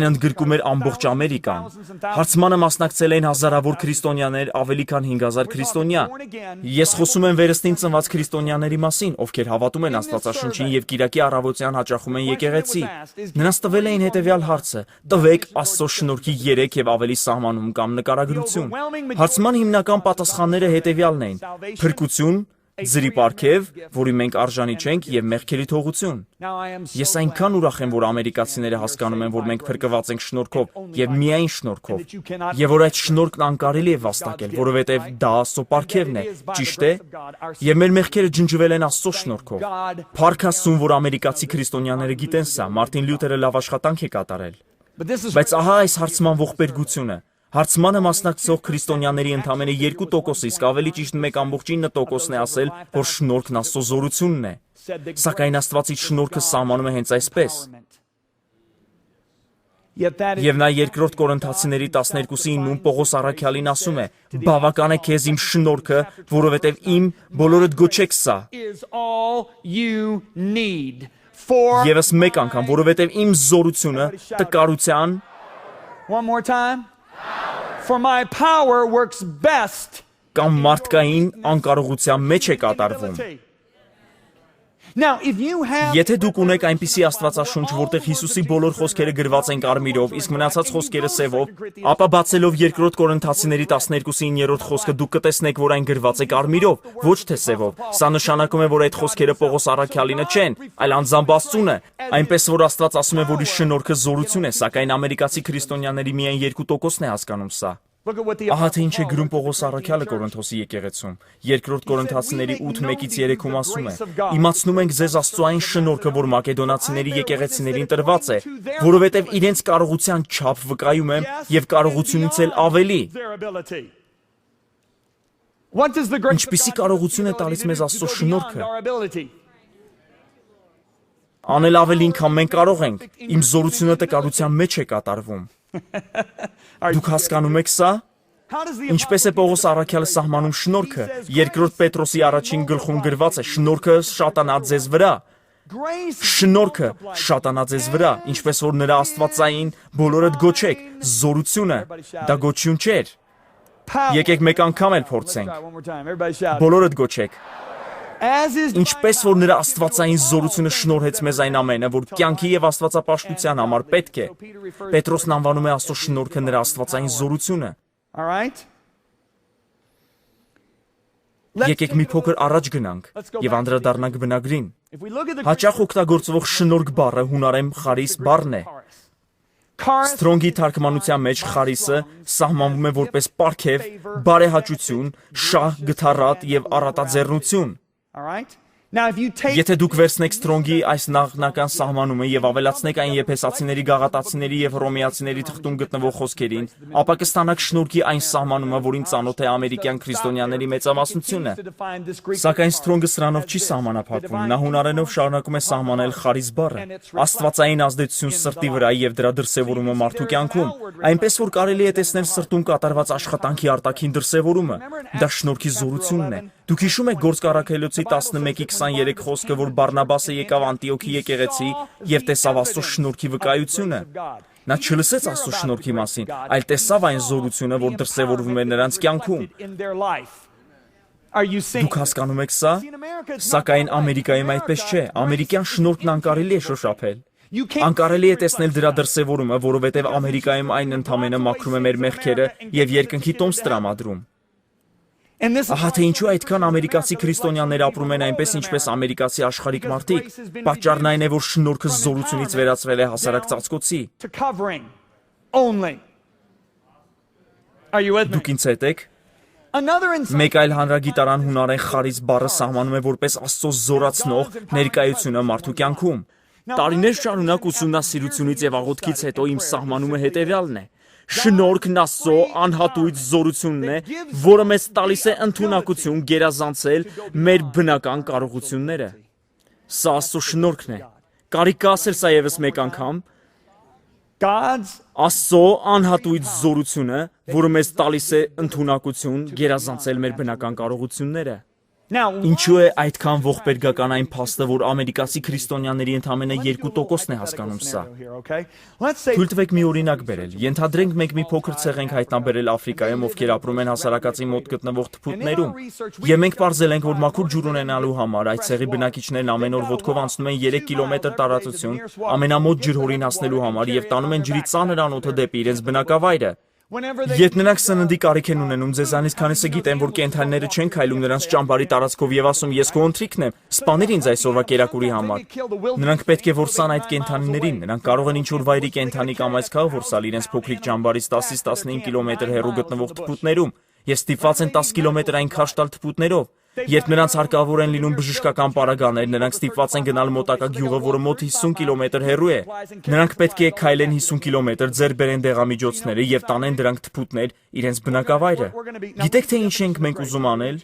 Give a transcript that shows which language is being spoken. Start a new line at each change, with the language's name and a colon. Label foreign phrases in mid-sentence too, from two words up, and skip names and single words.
Armenian: Այն ընդգրկում էր ամբողջ Ամերիկան։ Հարցմանը մասնակցել էին հազարավոր քրիստոնյաներ, ավելի քան 5000 քրիստոնյա։ Ես խոսում եմ վերստին ծնված քրիստոնյաների մասին, ովքեր հավատում են Աստվածաշնչին եւ Կիրակի առավոտյան հաճախում են եկեղեցի։ Նրանց տվել էին հետեւյալ հարցը. տվեք Աստծո շնորհքի 3 եւ ավելի սահմանում կամ նկարագրություն։ Հարցման հիմնական պատասխանները հետեւյալն էին. փրկություն, ձրի պարգև, որի մենք արժանի չենք, եւ մեղքերի թողություն։
English: now I am so
Armenian: Ես այնքան ուրախ եմ, որ ամերիկացիները հասկանում են, որ մենք փրկված ենք շնորհքով եւ միայն շնորհքով, եւ որ այդ շնորհքն անկարելի է վաստակել, որովհետեւ դա Աստծո պարգևն է, ճիշտ է, եւ մեր մեղքերը ջնջվել են Աստծո շնորհքով։ Փառք Աստծուն, որ ամերիկացի քրիստոնյաները գիտեն սա, Մարտին Լյութերը լավ աշխատանք է կատարել։
English: But this is
Armenian: Բայց ահա այս հարցման ողբերգությունը։ Հարցմանը մասնակցող քրիստոնյաների ընդամենը 2%, իսկ ավելի ճիշտ 1.9%-ն է ասել, որ շնորհքն Աստծո զորությունն է։ Սակայն Աստվածից շնորհքը սահմանում է հենց այսպես։
English: yet that is
Armenian: Եվ նա երկրորդ Կորինթացիների 12:9-ում Պողոս առաքյալին ասում է. բավական է քեզ իմ շնորհքը, որովհետև իմ բոլորդ գոչեք սա։
English: all you need for
Armenian: Եվս մեկ անգամ, որովհետև իմ զորությունը տկարության
English: one more time. For my power works best
Armenian: կամ մարդկային անկարողության մեջ է կատարվում։
English: Now, if you have
Armenian: Եթե դուք ունեք այնպիսի Աստվածաշունչ, որտեղ Հիսուսի բոլոր խոսքերը գրված են կարմիրով, իսկ մնացած խոսքերը սևով, ապա բացելով 2 Կորինթացիների 12:9 խոսքը դուք կտեսնեք, որ այն գրված է կարմիրով, ոչ թե սևով։ Սա նշանակում է, որ այդ խոսքերը Պողոս առաքյալինը չեն, այլ անձամբ Աստծուն է։ Այնպես որ Աստված ասում է, որ իր շնորհքը զորություն է, սակայն ամերիկացի քրիստոնյաների միայն 2%-ն է հասկանում սա։
English: look at what the
Armenian: Ահա թե ինչ է գրում Պողոս առաքյալը Կորինթոսի եկեղեցում։ 2 Կորինթացիների 8:1-3-ում ասում է. Իմացնում ենք ձեզ Աստծո այն շնորհքը, որ մակեդոնացիների եկեղեցիներին տրված է, որովհետև իրենց կարողության չափ վկայում եմ եւ կարողությունից էլ ավելի։
English: their ability. What does the grace of
Armenian: Ինչպիսի
English: God
Armenian: կարողություն է
English: do?
Armenian: տալիս մեզ Աստծո
English: Go beyond
Armenian: շնորհքը։
English: our ability.
Armenian: Անել ավելին, քան մենք կարող ենք։ Իմ զորությունը տկարության մեջ է կատարվում։ Դուք հասկանում եք սա։
English: How does the
Armenian: Ինչպես է Պողոս առաքյալը սահմանում շնորհքը։ 2 Պետրոսի առաջին գլխում գրված է. շնորհքը շատանա ձեզ վրա։
English: grace
Armenian: Շնորհքը շատանա ձեզ վրա, ինչպես որ նրա աստվածային բոլորդ գոչեք, զորությունը դա գոչյուն չէր։
English: power.
Armenian: Եկեք մեկ անգամ էլ փորձենք։
English: Try one more time. Everybody shout.
Armenian: Բոլորդ գոչեք։
English: As is
Armenian: Ինչպես որ նրա աստվածային զորությունը շնորհեց մեզ այն ամենը, որ կյանքի եւ աստվածապաշտության համար պետք է։ Պետրոսն անվանում է Աստծո շնորհքը նրա աստվածային զորությունը։
English: All right?
Armenian: Եկեք մի փոքր առաջ գնանք եւ անդրադառնանք բնագրին։
English: If we look at the
Armenian: Հաճախ օգտագործվող շնորհք բառը հունարեն խարիս բառն է։
English: charis,
Armenian: Սթրոնգի թարգմանության մեջ խարիսը սահմանվում է որպես պարգև, բարեհաճություն, շահ, գթառատ եւ առատաձեռնություն։
English: all right? Now if you take
Armenian: Եթե դուք վերցնեք Սթրոնգի այս նախնական սահմանումը եւ ավելացնեք այն եփեսացիների, գաղատացիների եւ հռոմեացիների թղթում գտնվող խոսքերին, ապա կստանաք շնորհքի այն սահմանումը, որին ծանոթ է ամերիկյան քրիստոնյաների մեծամասնությունը։
English: to define this Greek
Armenian: Սակայն Սթրոնգը սրանով չի սահմանափակվում։ Նա հունարենով շարունակում է սահմանել խարիս բառը, աստվածային ազդեցություն սրտի վրա եւ դրա դրսեւորումը մարդու կյանքում, այնպես որ կարելի է տեսնել սրտում կատարված աշխատանքի արտաքին դրսեւորումը։ Դա շնորհքի զորությունն է։ Դուք հիշում եք Գործք առաքելոցի 11:23 խոսքը, որ Բարնաբասը եկավ Անտիոքի եկեղեցի եւ տեսավ Աստծո շնորհքի վկայությունը։ Նա չլսեց Աստծո շնորհքի մասին, այլ տեսավ այն զորությունը, որ դրսևորվում էր նրանց կյանքում։
English: in their life. Are you seeing?
Armenian: Դուք հասկանում եք սա։ Սակայն Ամերիկայում այդպես չէ։ Ամերիկյան շնորհքն անկարելի է շոշափել։
English: You can't
Armenian: Անկարելի է տեսնել դրա դրսևորումը, որովհետև Ամերիկայում այն ընդամենը մաքրում է մեր մեղքերը եւ երկնքի տոմս տրամադրում։
English: and this
Armenian: Ահա թե ինչու այդքան ամերիկացի քրիստոնյաներ ապրում են այնպես, ինչպես ամերիկացի աշխարհիկ մարդիկ։ Պատճառն այն է, որ շնորհքը զորությունից վերածվել է հասարակ ծածկոցի։
English: to covering only. Are you with me?
Armenian: Դուք ինձ հետ եք։
English: Another insight.
Armenian: Մեկ այլ հանրագիտարան հունարեն խարիս բառը սահմանում է որպես Աստծո զորացնող ներկայությունը մարդու կյանքում։ Տարիներ շարունակ ուսումնասիրությունից եւ աղոթքից հետո իմ սահմանումը հետեւյալն է. Շնորհքն Աստծո անհատույց զորությունն է, որը մեզ տալիս է ընդունակություն գերազանցել մեր բնական կարողությունները։ Սա Աստծո շնորհքն է։ Կարիք կա ասել սա եւս մեկ անգամ։
English: God's
Armenian: Աստծո անհատույց զորությունը, որը մեզ տալիս է ընդունակություն գերազանցել մեր բնական կարողությունները։
English: now
Armenian: Ինչու է այդքան ողբերգական այն փաստը, որ ամերիկացի քրիստոնյաների ընդամենը 2%-ն է հասկանում սա։
English: here, okay? Let's say
Armenian: Թույլ տվեք մի օրինակ բերել։ Ենթադրենք մենք մի փոքր ցեղ ենք հայտնաբերել Աֆրիկայում, ովքեր ապրում են հասարակածի մոտ գտնվող թփուտներում։ Եվ մենք ողջել ենք, որ մաքուր ջուր ունենալու համար այդ ցեղի բնակիչներն ամեն օր ոտքով անցնում են 3 կիլոմետր տարածություն ամենամոտ ջրհորին հասնելու համար եւ տանում են ջրի ծանր անոթը դեպի իրենց բնակավայրը։
English: whenever they
Armenian: Երբ նրանք սննդի կարիք են ունենում, ձեզանից քանիսը գիտեն, որ կենդանիները չեն քայլում նրանց ճամբարի տարածքով եւ ասում ես քո ընթրիքն եմ, սպանիր ինձ այսօրվա կերակուրի համար։ Նրանք պետք է որսան այդ կենդանիներին, նրանք կարող են ինչ-որ վայրի կենդանի կամ այս քաղաք որսալ իրենց փոքրիկ ճամբարից 10-ից 15 կիլոմետր հեռու գտնվող թփուտներում եւ ստիպված են 10 կիլոմետր այն քաշ տալ թփուտներով։ Երբ նրանց հարկավոր են լինում բժշկական պարագաներ, նրանք ստիպված են գնալ մոտակա գյուղը, որը մոտ 50 կիլոմետր հեռու է։ Նրանք պետք է քայլեն 50 կիլոմետր, ձեռք բերեն դեղամիջոցները եւ տանեն դրանք թփուտներ իրենց բնակավայրը։ Գիտեք թե ինչ ենք մենք ուզում անել։